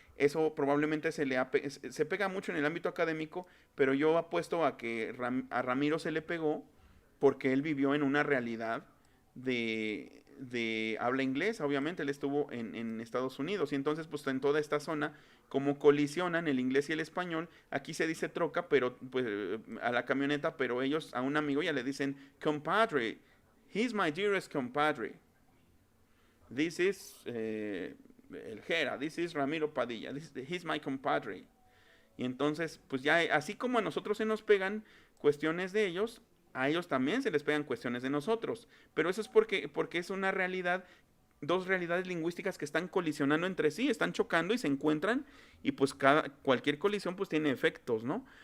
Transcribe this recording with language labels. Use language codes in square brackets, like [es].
[es] Eso probablemente se pega mucho en el ámbito académico, pero yo apuesto a que a Ramiro se le pegó porque él vivió en una realidad de habla inglesa. Obviamente él estuvo en Estados Unidos y entonces pues en toda esta zona, como colisionan el inglés y el español, aquí se dice troca, pero pues a la camioneta, pero ellos a un amigo ya le dicen compadre, [en] he's my dearest compadre. This is el Jera, this is Ramiro Padilla, he's my compadre. [es] Y entonces, pues ya, así como a nosotros se nos pegan cuestiones de ellos, a ellos también se les pegan cuestiones de nosotros. Pero eso es porque es una realidad, dos realidades lingüísticas que están colisionando entre sí, están chocando y se encuentran, y pues cualquier colisión pues tiene efectos, ¿no?